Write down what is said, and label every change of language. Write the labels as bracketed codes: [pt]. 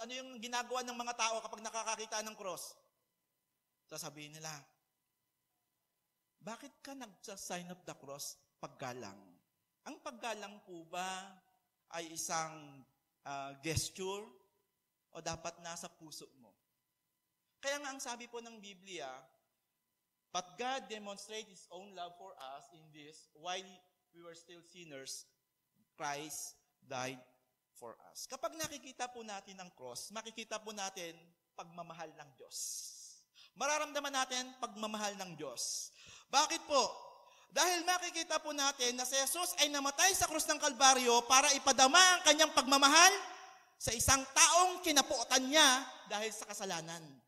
[tl] Ano yung ginagawa ng mga tao kapag nakakakita ng cross? Sasabihin nila, bakit ka nagsa- [en] sign of the cross [tl] paggalang? Ang paggalang po ba ay isang gesture o dapat nasa puso mo? Kaya nga ang sabi po ng Biblia, [en] but God demonstrated His own love for us in this, while we were still sinners, Christ died for us. [tl] Kapag nakikita po natin ang cross, makikita po natin pagmamahal ng Diyos. Mararamdaman natin pagmamahal ng Diyos. Bakit po? Dahil makikita po natin na si Jesus ay namatay sa krus ng Kalbaryo para ipadama ang kanyang pagmamahal sa isang taong kinapuotan niya dahil sa kasalanan.